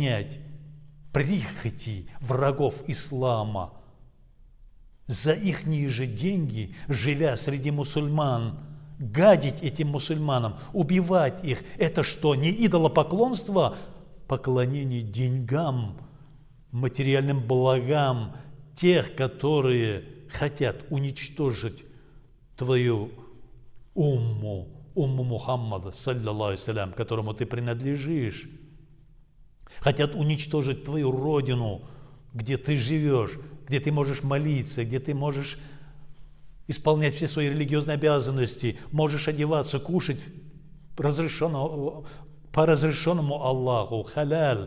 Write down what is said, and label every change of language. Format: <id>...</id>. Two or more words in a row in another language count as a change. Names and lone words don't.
<ru>Исполнять прихоти врагов ислама, за ихние же деньги, живя среди мусульман, гадить этим мусульманам, убивать их, это что, не идолопоклонство? Поклонение деньгам, материальным благам тех, которые хотят уничтожить твою умму Мухаммада,</ru> <ar>صلى الله عليه,</ar> <ru>которому ты принадлежишь. Хотят уничтожить твою родину, где ты живешь, где ты можешь молиться, где ты можешь исполнять все свои религиозные обязанности, можешь одеваться, кушать по разрешенному Аллаху, халяль.</ru>